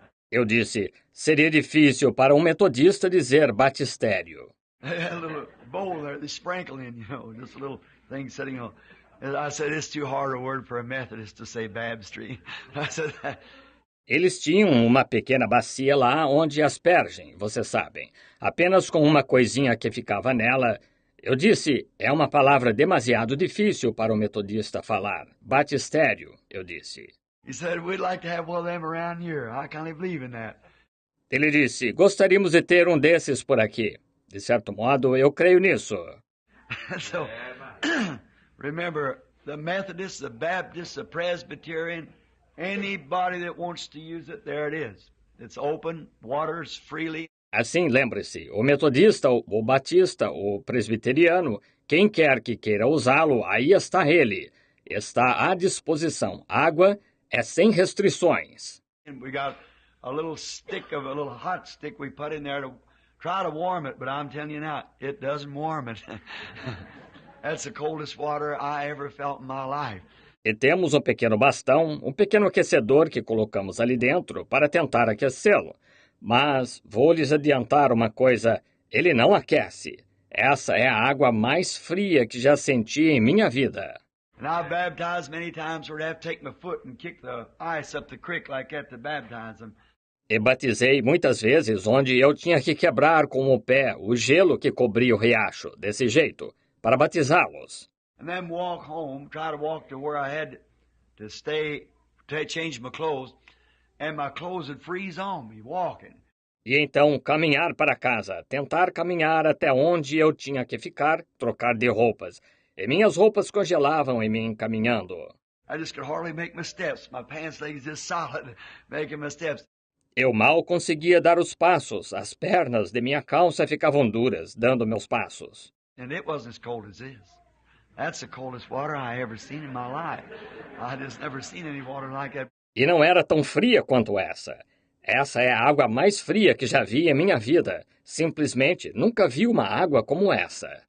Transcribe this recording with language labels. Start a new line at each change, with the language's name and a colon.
Portuguese: Eu disse, seria difícil para um metodista dizer batistério.
English: A little bowl there, they sprinkle in, just a little thing sitting on. And I said, it's too hard a word for a Methodist to say baptistry. I said,
Portuguese: Eles tinham uma pequena bacia lá onde aspergem, vocês sabem, apenas com uma coisinha que ficava nela. Eu disse, é uma palavra demasiado difícil para o metodista falar. Batistério, eu disse.
English: He said, we'd like to have one of them around here. I can't believe in that.
Portuguese: Ele disse, gostaríamos de ter um desses por aqui. De certo modo, eu creio nisso.
English: So, remember, the Methodist, the Baptist, the Presbyterian, anybody that wants to use it, there it is. It's open, waters freely.
Portuguese: Assim, lembre-se, o metodista, o batista, o presbiteriano, quem quer que queira usá-lo, aí está ele. Está à disposição. Água é sem restrições.
English: And we got a little hot stick we put in there to try to warm it, but I'm telling you now, it doesn't warm it. That's the coldest water I ever felt in my life.
Portuguese: E temos um pequeno bastão, um pequeno aquecedor que colocamos ali dentro para tentar aquecê-lo. Mas vou lhes adiantar uma coisa, ele não aquece. Essa é a água mais fria que já senti em minha vida.
English: And I've baptized many times where I have to take my foot and kick the ice up the creek like that to baptize them.
Portuguese: E batizei muitas vezes onde eu tinha que quebrar com o pé o gelo que cobria o riacho, desse jeito, para batizá-los.
English: And then walk home, try to walk to where I had to stay, to change my clothes, and my clothes would freeze on me walking.
Portuguese: E então caminhar para casa, tentar caminhar até onde eu tinha que ficar, trocar de roupas. E minhas roupas congelavam em mim caminhando.
English: I just could hardly make my steps. My pants legs just solid making my steps.
Portuguese: Eu mal conseguia dar os passos, as pernas de minha calça ficavam duras, dando meus passos.
English: And it wasn't as cold as this. That's the coldest water I ever seen in my life. I just never seen any water like that.
Portuguese: E não era tão fria quanto essa. Essa é a água mais fria que já vi em minha vida. Simplesmente nunca vi uma água como essa.